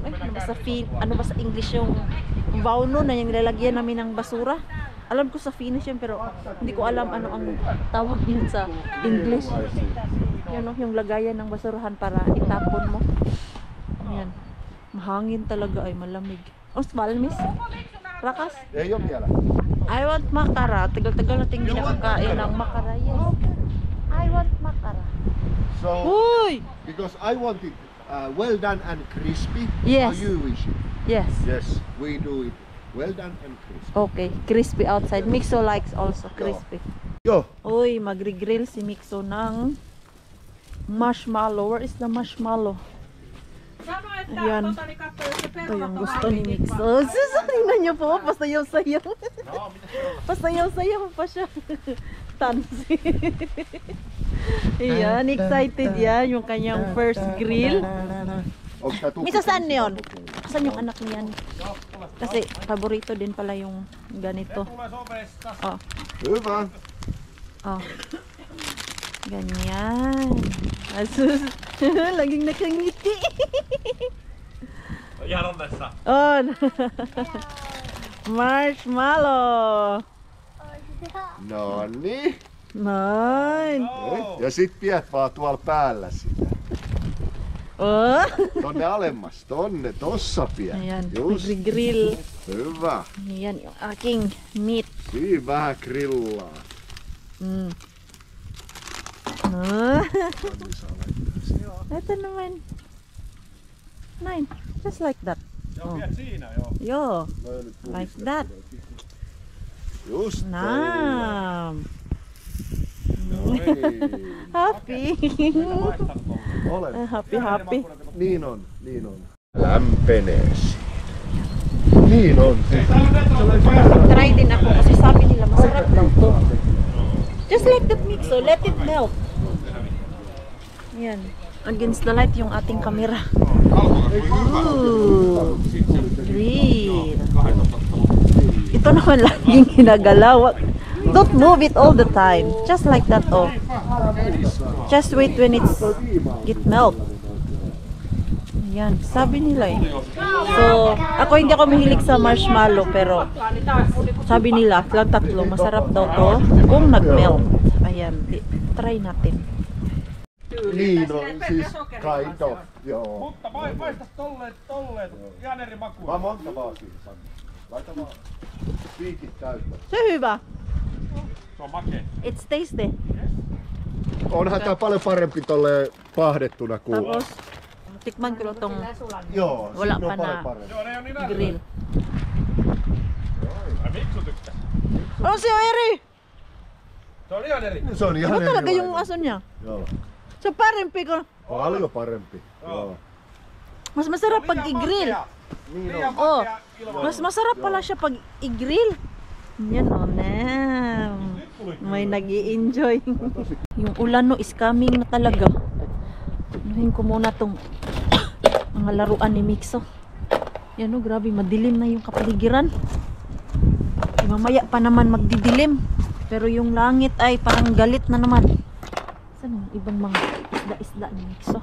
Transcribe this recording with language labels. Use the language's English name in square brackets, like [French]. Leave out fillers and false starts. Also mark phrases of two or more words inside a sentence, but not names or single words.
[Filipino] Ano ba sa ano ba sa English yung vauno na yung nilalagyan namin ng basura. Alam ko sa Finnish yun pero hindi ko alam ano ang tawag yun sa English. Yun no, yung lagayan ng basurahan para itapon mo. Ayan. Mahangin talaga ay malamig. [Finnish] Valmis? Rakas? Ei oo vielä. [English] I want makara. [Filipino] Tagal-tagal natin hindi nakakain ng makara. [English] Yes. I want makara. So, [Filipino] Uy! [English] because I want it well done and crispy. Yes. How you wish it? Yes. Yes, we do it well done and crispy. Okay. Crispy outside. Mixo likes also crispy. [Finnish] Joo. [Filipino] Uy, magri-grill si Mixo ng marshmallow. [English] Where is the marshmallow? [Finnish] Sano, että [Filipino] Ayan. [Finnish] katso, jos se [Filipino] Ito yung gusto ni Mixo. Tingnan niyo po, pasayaw-sayaw. Pasayaw-sayaw pa siya. Tansi. Ayan, excited yan. Yung kanyang [English] first grill. [Finnish] Onks tää [Filipino] Misa, saan yun? Saan yung anak niyan? Kasi paborito din pala yung ganito. [Finnish] Tulee sovesta. Oh, Hyvä. [Filipino] oh. Ganyan. Asus. Laging nakangiti. [Finnish] Ihan onnessa. On. Marshmallow. No niin. Noin. Ja sit piet vaan tuolla päällä sitä. Oh. Tonne alemmas, tonne, tossa piet. [Filipino] Ayan, [English] Just. grill. [Finnish] Hyvä. [Filipino] Ayan yung aking meat. [Finnish] Siinä vähän grillaa. Mm. No. [Filipino] Ito naman. [English] Nine. Just like that. [Finnish] Joo, piet siinä joo. [English] Yo. Like that. Just Nam. [Finnish] No niin. [English] Happy. [Finnish] Olen. [English] Happy. [Finnish] Niin on, niin on. Lämpenee siitä. Niin on. [Filipino] Try din ako kasi sabi nila masarap daw to. [English] Just like that Mixo, let it melt. [Filipino] Yan. [English] Against the light [Filipino] yung ating camera. [English] Ooh. Grill. [Filipino] Ito naman laging ginagalaw. [English] Don't move it all the time. Just like that, oh. Just wait when it's get melt. [Filipino] Yan, sabi nila eh. So, ako hindi ako mahilig sa marshmallow pero sabi nila, lang tatlo, masarap daw to kung nag-melt. Ayan, try natin. [Finnish] Niin on, siis [English] kind of. [Finnish] Joo. Mutta maistas tolleen. Ihan eri makuja. Vaan monta vaan siihen, Sanni. Laita vaan piikit täyttä. Se hyvä. Se on makea. [English] It's tasty. [Finnish] Onhan tää paljon parempi tolleen pahdettuna kuin... [Filipino] Tapos, tikman ko lang tong [Finnish] Joo, [Filipino] Wala [Finnish] sit ne [Filipino] pa [Finnish] on [Filipino] na. [Finnish] paljon parempi. Joo, ne on niin [English] grill. [Finnish] Ai Miksu tykkäs. Oh, se on eri! Se on ihan eri. Se on ihan [Filipino] Iba talaga [Finnish] erilainen. [Filipino] yung aso niya. [Finnish] Joo. So, parempi ko. Paljon parempi. Joo. [Filipino] Mas masarap pag i-grill. [Finnish] Liian Oh, makea ilman. [Filipino] mas masarap pala siya pag i-grill. Yan, oh, nam. May nag-i-enjoy. Yung ulan, [English] no, is coming na talaga. [Filipino] Anuhin ko muna tong mga laruan ni Mixo. Yan, oh, grabe, madilim na yung kapaligiran. Mamaya pa naman magdidilim. Pero yung langit ay parang galit na naman. Saan yung ibang mga isda-isda ni Mixo?